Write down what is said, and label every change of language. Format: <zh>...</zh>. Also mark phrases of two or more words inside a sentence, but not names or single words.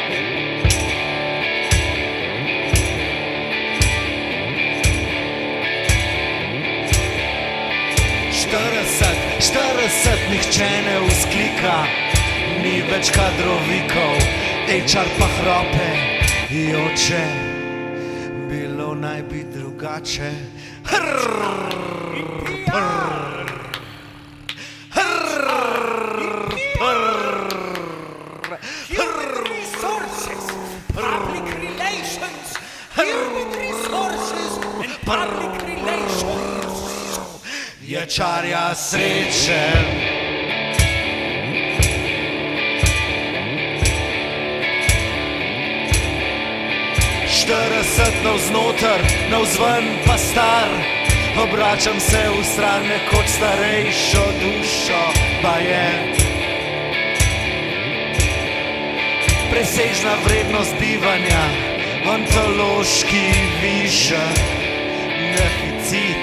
<sl>40, nihče ne vzklika, ni več kadrovikov, HR pa hrope, joče, bilo naj bi drugače.</sl> <en>Human resources, public relations, human resources and public relations.</en> <sl>Je čarja sreče. Štirideset navznoter, navzven pa star. Obračam se v stran nekoč starejšo dušo, pa je presežna vrednost bivanja, ontološki višek, deficit.</sl>